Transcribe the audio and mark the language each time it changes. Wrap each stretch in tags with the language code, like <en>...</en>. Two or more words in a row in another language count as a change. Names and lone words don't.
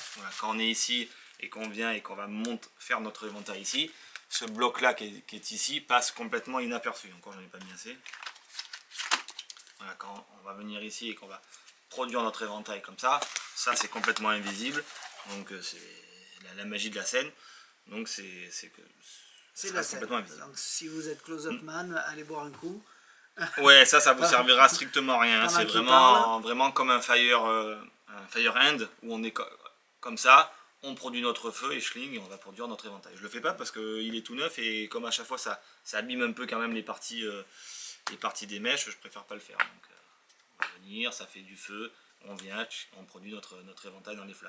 <fr>Voilà, quand on est ici et qu'on vient et qu'on va faire notre éventail ici, ce bloc là qui est ici passe complètement inaperçu. Encore j'en ai pas mis assez. Voilà, quand on va venir ici et qu'on va produire notre éventail comme ça c'est complètement invisible, donc c'est la magie de la scène. Donc c'est la scène. Donc si vous êtes close-up man, allez boire un coup. Ouais, ça vous servira strictement à rien. C'est vraiment comme un</fr> <en>fire hand</en> <fr>où on est comme ça, on produit notre feu et schling et on va produire notre éventail. Je le fais pas parce qu'il est tout neuf et comme à chaque fois ça abîme un peu quand même les parties des mèches, je préfère pas le faire. Donc on va venir, ça fait du feu, on vient, on produit notre éventail dans les flammes.</fr>